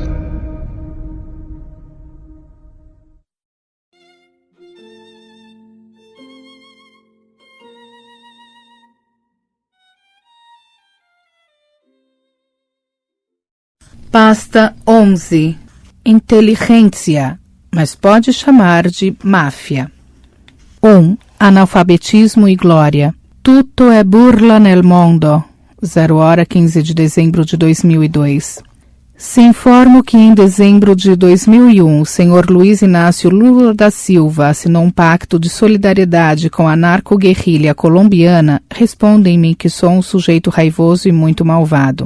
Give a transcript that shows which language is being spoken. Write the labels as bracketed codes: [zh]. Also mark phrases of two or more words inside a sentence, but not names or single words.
[pt] Pasta 11. Inteligência, mas pode chamar de máfia. 1. Analfabetismo e glória. [it] Tutto è burla nel mondo. [pt] 0h, 15 de dezembro de 2002. Se informo que em dezembro de 2001, o senhor Luiz Inácio Lula da Silva assinou um pacto de solidariedade com a narco-guerrilha colombiana, respondem-me que sou um sujeito raivoso e muito malvado.